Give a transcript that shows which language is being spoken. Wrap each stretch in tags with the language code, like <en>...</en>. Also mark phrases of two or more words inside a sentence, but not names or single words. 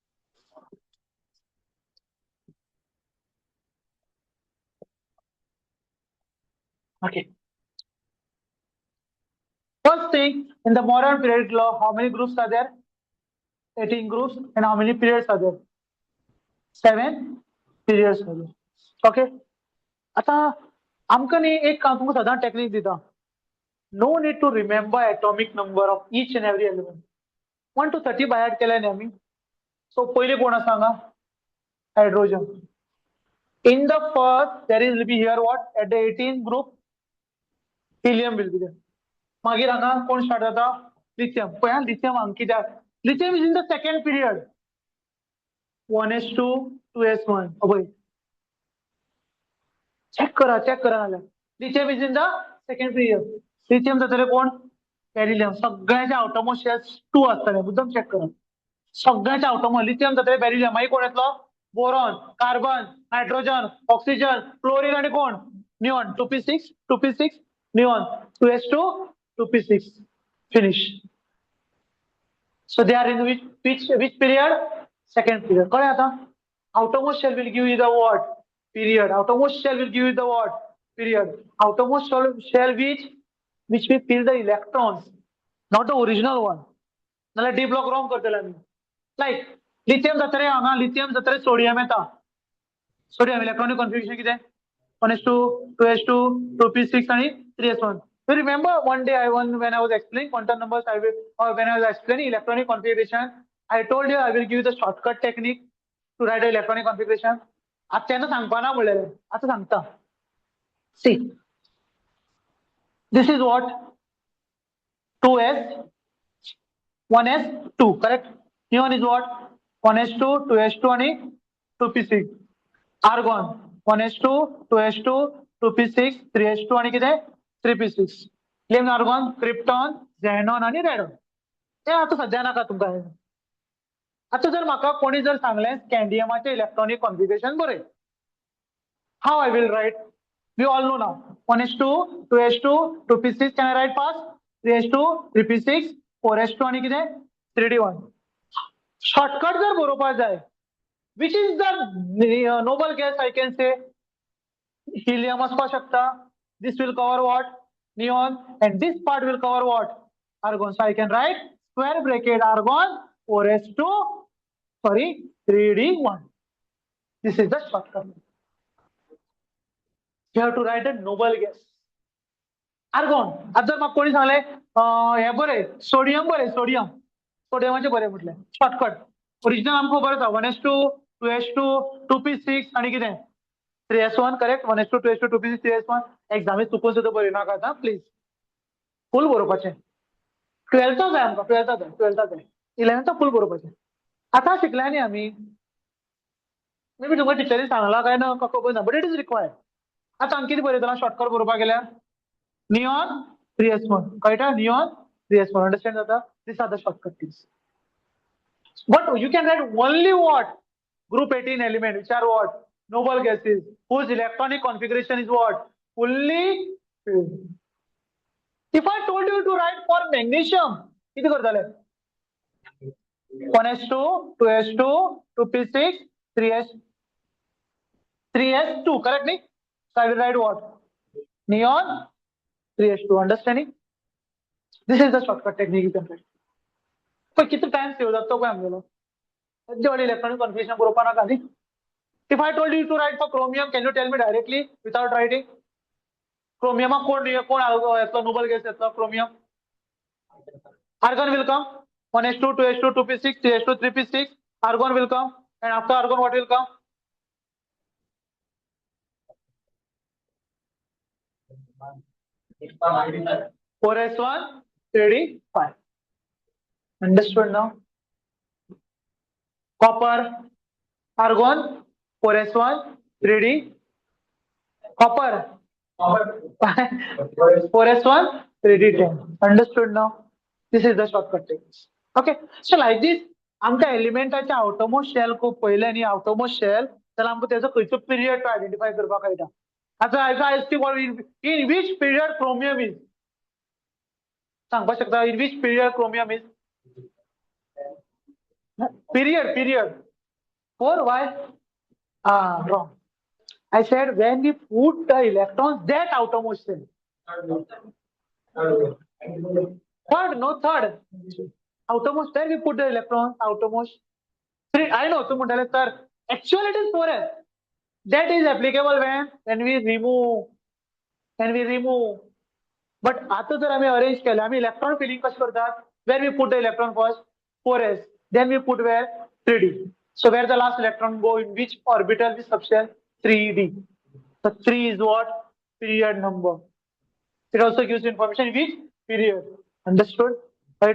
<en>Okay. First thing, in the modern periodic law, how many groups are there? 18 groups. And how many periods are there? 7 periods are there. Okay.</en> <kok>आता आमकां न्ही एक तुमकां सदां टेक्निक दिता.</kok> <en>No need to remember atomic number of each and every element. 1 to 30 by heart</en> <kok>केले न्ही आमी. So पहिले कोण आसा हांगा?</kok> <en>Hydrogen. In the first, there will be here what? At the 18th group, helium will be there.</en> <kok>मागीर हांगा कोण स्टार्ट जाता? Lithium. पळय lithium हांगा कित्याक?</kok> <en>Lithium is in the second period. 1s2, 2s1.</en> <kok>पळय. चेक करा नाल्या.</kok> <en>Lithium is in the second period.</en> <kok>Lithium जातले कोण? Beryllium. सगळ्याच्या</kok> <en>outermost shells</en> <kok>2 आसतले. मुद्दम चेक करा. सगळ्याच्या आउटरमोस्ट लिथियम जातले बेरिलियम. मागीर कोण येतलो? बोरॉन, कार्बन, नायट्रोजन, ऑक्सिजन, क्लोरीन आणि कोण? निऑन. 2p6, 2p6, निऑन. 2s2, 2p6.</kok> <en>Finish. So they are in which period? Second period.</en> <kok>कळ्ळें आता?</kok> <en>Outermost shell will give you the what? Period. Outermost shell will give you the what? Period. Outermost shell which will fill the electrons, not the original one.</en> <kok>नाल्यार</kok> <en>D block wrong</en> <kok>करतले आमी. Like lithium जातरे हांगा lithium जातरे सोडियम येता. सोडियम</kok> <en>electronic configuration</en> <kok>कितें? 1s2, 2s2, 2p6 आणि 3s1.</kok> <en>You remember one day when I was explaining quantum numbers, when I was explaining electronic configuration, I told you I will give you the shortcut technique to write the electronic configuration.</en> <kok>आता तेन्ना सांगपा ना म्हणलेलें. आता सांगता.</kok> <en>See, this is what? 2s, 1s2, correct? Neon is what?</en> <kok>1s2, 2s2 आणि 2p6. Argon 1s2, 2s2, 2p6, 3s2 आणि कितें?</kok> <en>3p6. Claim argon, krypton, xenon आणि radon.</en> <kok>हे आता सध्या नाका तुमकां. आता जर म्हाका कोणी जर सांगलें स्कॅन्डियमाचे</kok> <en>electronic configuration</en> <kok>बरय.</kok> <en>How I will write? We all know now. 1s2, 2s2, 2p6. Can I write fast?</en> <kok>3s2, 3p6, 4s2 आणि कितें? 3d1. Shortcut जर बरोवपाक जाय.</kok> <en>Which is the noble gas I can say?</en> <kok>Helium असपाक शकता.</kok> <en>This will cover what? Neon. And this part will cover what? Argon. So I can write square bracket argon 4s2, sorry, 3d1. This is the shortcut. You have to write a noble gas. Argon.</en> <kok>आता जर म्हाका कोणी सांगले हे बरे सोडियम बरे सोडियम. सोडियमाचे बरे म्हटले. शॉर्टकट. ओरिजिनल आमकां खबर आसा 1s2, 2s2, 2p6 आणि कितें? 3s1 करेक्ट. 1s2, 2s2, 2p6, 3s1. एक्झामीत चुकून सुद्दां बरयनाकात प्लीज. फुल बरोवपाचें. 12th जाय आमकां, 12th जाय. 11th फुल बरोवपाचें. आतां शिकल्या न्ही आमी.</kok> <en>may be</en> <kok>तुमकां टिचरीन सांगलां काय ना खबर ना,</kok> <en>but it is required.</en> <kok>आतां हांव कितें बरयतलो शॉर्टकट बरोवपाक गेल्यार नियॉन 3s1 कळटा. नियॉन 3s1 अंडरस्टँड जाता.</kok> <en>This are the shortcut keys. But you can write only what? Group 18 element, which are what? Noble gases, whose electronic configuration is what? Fully filled. If I told you to write for magnesium, किती करताले? 1s2, 2s2, 2p6, 3s, 3s2, correct me? So I will write what? Neon 3s2, understanding? This is the shortcut technique you can write.</en> <kok>पण किती</kok> <en>time save</en> <kok>जातो काय आमगेलो? सद्य</kok> <en>electronic confusion</en> <kok>बरोवपा नाका न्ही.</kok> <en>If I told you to write for chromium, can you tell me directly without writing?</en> <kok>Chromium कोण येतलो</kok> <en>noble gas</en> <kok>येतलो chromium?</kok> <en>Argon will come. 1s2, 2s2, 2p6, 3s2, 3p6. Argon will come, and after argon what will come? Four s1, 3d5. Understood now? Copper, argon, 4s1, 3d. Copper, 4s1, 3d10. Understood now? This is the shortcut technique. Okay. So like this,</en> <kok>आमकां एलिमेंटाच्या</kok> <en>outermost shell</en> <kok>खूब पयले न्ही.</kok> <en>outermost shell</en> <kok>जाल्यार आमकां तेजो खंयचो पिरियड तो आयडेंटिफाय करपाक कळटा.</kok> <en>आतां I ask you in which period chromium is?</en> <kok>सांगपाक शकता</kok> <en>in which period chromium is? Period. 4 why? Wrong. I said when we put the electrons that outermost shell. Third, no third. Outermost, there we put the electrons, outermost. 3, I know,</en> <kok>tu म्हणाले</kok> <en>sir. Actually it is 4s. That is applicable when we remove.</en> <mr>But आता जर आम्ही arrange केलं, आम्ही</mr> <en>electron filling</en> <mr>कशी करतात?</mr> <en>Where we put the electron first? 4s. Then we put where? 3d. So where the last electron go in which orbital this subshell? 3d. So 3 is what? Period number. It also gives information in which period. Understood? Right?</en>